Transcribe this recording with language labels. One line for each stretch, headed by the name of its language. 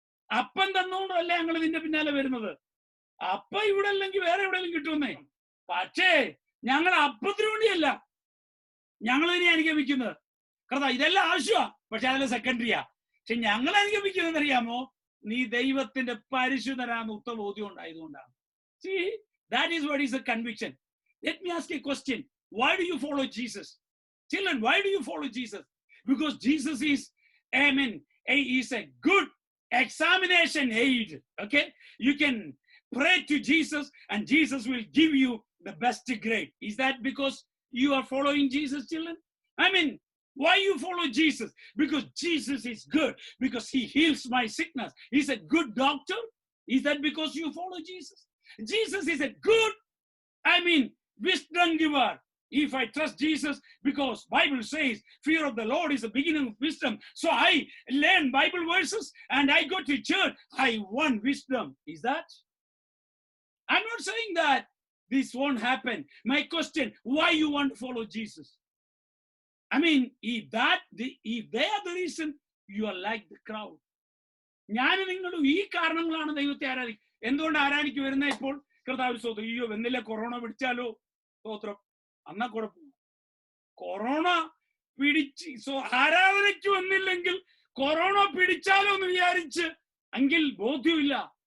Malayalam: അപ്പൻ തന്നുകൊണ്ടല്ലേ ഞങ്ങൾ നിന്റെ പിന്നാലെ വരുന്നത്. അപ്പ ഇവിടെ അല്ലെങ്കിൽ വേറെ എവിടെയെങ്കിലും കിട്ടുമെന്നേ. പക്ഷേ ഞങ്ങൾ അപ്പത്തിന് വേണ്ടിയല്ല ഞങ്ങൾ ഇനി അനുഗമിക്കുന്നത്. കർത്താവ് ഇതെല്ലാം ആവശ്യമാണ്, പക്ഷെ അതെല്ലാം സെക്കൻഡറിയാ. പക്ഷെ ഞങ്ങൾ അനുഗമിക്കുന്നത് അറിയാമോ? നീ ദൈവത്തിന്റെ പരിശുദ്ധനാന്ന് ഉത്തമബോധ്യം ഉണ്ടായതുകൊണ്ടാണ്.
English: See, that is what is the conviction. Let me ask a question. Why do you follow Jesus? Children, why do you follow Jesus? Because Jesus is, amen, is a good examination aid. Okay? You can pray to Jesus and Jesus will give you the best grade. Is that because you are following Jesus, children? I mean, why you follow Jesus? Because Jesus is good, because he heals my sickness. He's a good doctor. Is that because you follow Jesus? Jesus is a good, wisdom giver. If I trust Jesus, because Bible says fear of the Lord is the beginning of wisdom. So I learn Bible verses and I go to church. I want wisdom. Is that? I'm not saying that this won't happen. My question, why you want to follow Jesus? I mean, if they are the reason, you are like the crowd.
Malayalam: ഞാൻ നിങ്ങളും ഈ കാരണങ്ങളാണ് ദൈവത്തെ ആരാധിക്കുക. എന്തുകൊണ്ട് ആരാധിക്ക് വരുന്ന ഇപ്പോൾ? കർത്താവ് സ്തോത്രം. അയ്യോ എന്നില്ല കൊറോണ പിടിച്ചാലോ? സ്തോത്രം. അന്നാ കുഴപ്പം. കൊറോണ പിടിച്ച് ആരാധനയ്ക്ക് വന്നില്ലെങ്കിൽ കൊറോണ പിടിച്ചാലോ എന്ന് വിചാരിച്ച് എങ്കിൽ ബോധ്യമില്ല.